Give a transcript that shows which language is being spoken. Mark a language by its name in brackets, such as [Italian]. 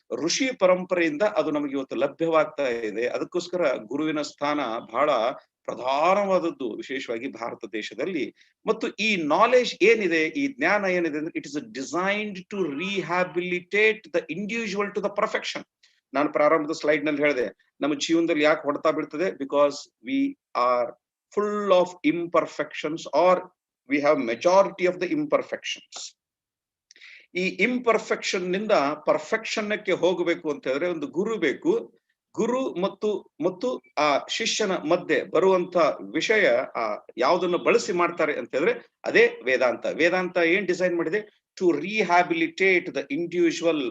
[Kannada] ಋಷಿ ಪರಂಪರೆಯಿಂದ ಅದು ನಮಗೆ ಇವತ್ತು ಲಭ್ಯವಾಗ್ತಾ ಇದೆ. ಅದಕ್ಕೋಸ್ಕರ ಗುರುವಿನ ಸ್ಥಾನ ಬಹಳ ಪ್ರಧಾನವಾದದ್ದು, ವಿಶೇಷವಾಗಿ ಭಾರತ ದೇಶದಲ್ಲಿ. ಮತ್ತು ಈ ನಾಲೆಜ್ ಏನಿದೆ, ಈ ಜ್ಞಾನ ಏನಿದೆ ಅಂದ್ರೆ [English] It is designed to rehabilitate the individual to the perfection. [Kannada] ನಾನು ಪ್ರಾರಂಭದ ಸ್ಲೈಡ್ ನಲ್ಲಿ ಹೇಳಿದೆ, ನಮ್ಮ ಜೀವನದಲ್ಲಿ ಯಾಕೆ ಹೊಡ್ತಾ ಬೀಳ್ತದೆ? [English] Because we are full of imperfections, or we have majority of the imperfections. [Kannada] ಈ ಇಂಪರ್ಫೆಕ್ಷನ್ ನಿಂದ ಪರ್ಫೆಕ್ಷನ್ ಕ್ಕೆ ಹೋಗಬೇಕು ಅಂತ ಹೇಳಿದ್ರೆ ಒಂದು ಗುರು ಬೇಕು. ಗುರು ಮತ್ತು ಆ ಶಿಷ್ಯನ ಮಧ್ಯೆ ಬರುವಂತ ವಿಷಯ ಯಾವುದನ್ನು ಬಳಸಿ ಮಾಡ್ತಾರೆ ಅಂತ ಹೇಳಿದ್ರೆ ಅದೇ ವೇದಾಂತ. ವೇದಾಂತ ಏನ್ ಡಿಸೈನ್ ಮಾಡಿದೆ? [English] To rehabilitate the individual.